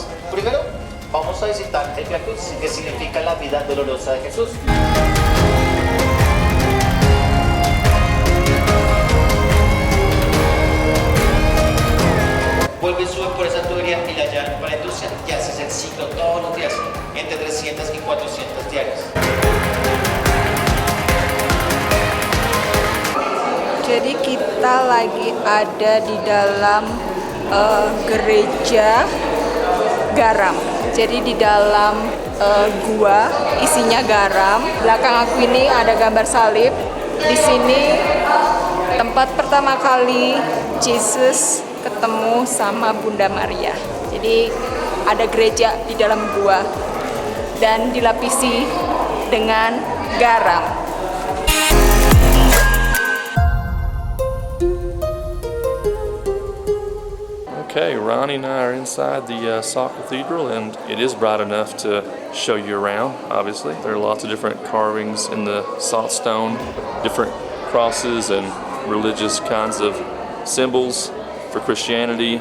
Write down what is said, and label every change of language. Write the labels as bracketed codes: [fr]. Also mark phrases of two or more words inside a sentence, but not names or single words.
[es] Primero, vamos a visitar el Via Cruz, que significa la vida dolorosa de Jesús. Vuelve y sube por esa tubería y la llevan para la industria, y haces el ciclo todos los días, entre 300 y 400 diarias. [id] Jadi kita lagi ada di dalam gereja garam. Jadi di dalam gua isinya garam. Belakang aku ini ada gambar salib. Di sini tempat pertama kali Jesus ketemu sama Bunda Maria. Jadi ada gereja di dalam gua dan dilapisi dengan garam. [en] Okay, Ronnie and I are inside the Salt Cathedral, and it is bright enough to show you around, obviously. There are lots of different carvings in the salt stone, different crosses and religious kinds of symbols for Christianity.